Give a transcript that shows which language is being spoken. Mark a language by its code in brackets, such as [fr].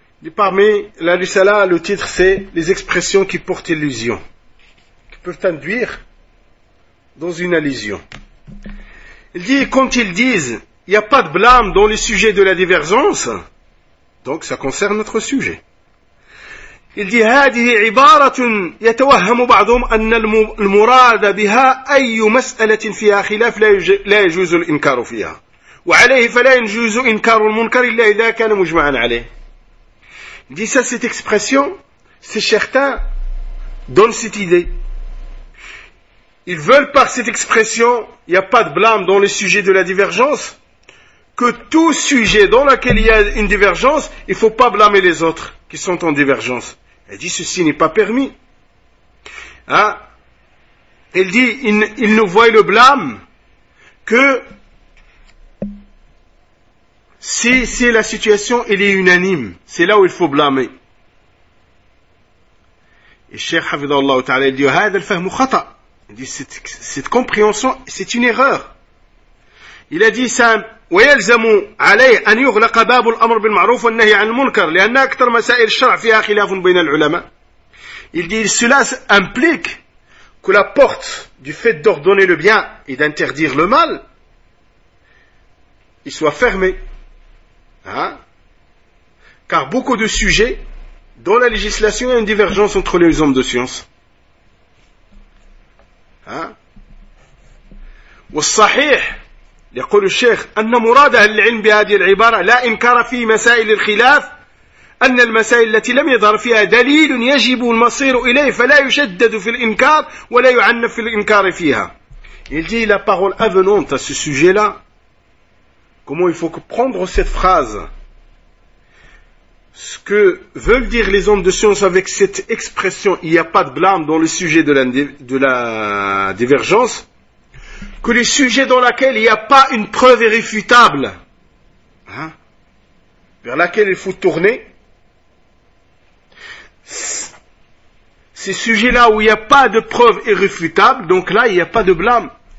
[fr] Parmi la risala, le titre c'est les expressions qui portent illusion, qui peuvent induire dans une allusion. Il dit, quand ils disent, il n'y a pas de blâme dans les sujets de la divergence, donc ça concerne notre sujet. Il dit, [ar] هذه عبارة يتوهم بعضهم أن المراد بها أي مسألة فيها خلاف لا يجوز الإنكار فيها. وعليه فلا يجوز إنكار المنكر إلا إذا كان مجمعا عليه. [fr] Il dit ça, cette expression, ces certains donnent cette idée. Ils veulent par cette expression, il n'y a pas de blâme dans le sujet de la divergence, que tout sujet dans lequel il y a une divergence, il ne faut pas blâmer les autres qui sont en divergence. Il dit ceci n'est pas permis. Hein? Il dit il ne voit le blâme que si la situation elle est unanime, c'est là où il faut blâmer. Et Cheikh Hafidhahullah Ta'ala dit [ar] هذا الفهم خطأ. [fr] Il dit cette compréhension c'est une erreur. Il a dit ça [ar] ويلزم عليه أن يغلق باب الأمر بالمعروف والنهي عن المنكر لأن أكثر مسائل الشرع فيها خلاف بين العلماء. [fr] Il dit cela implique que la porte du fait d'ordonner le bien et d'interdire le mal il soit fermée. Hein? Car beaucoup de sujets dans la législation il y a une divergence entre les hommes de science. Hein? [ar] والصحيح يقول الشيخ أن مراد أهل العلم بهذه العبارة لا إنكار في مسائل الخلاف أن المسائل التي لم يظهر فيها دليل يجب المصير إليه فلا يشدد في الإنكار ولا يعنف في الإنكار فيها. [fr] Il dit la parole avenante à ce sujet-là. Comment il faut prendre cette phrase? Ce que veulent dire les hommes de science avec cette expression, il n'y a pas de blâme dans le sujet de la divergence, que les sujets dans lesquels il n'y a pas une preuve irréfutable, hein, vers laquelle il faut tourner, ces sujets-là où il n'y a pas de preuve irréfutable, donc là il n'y a pas de blâme.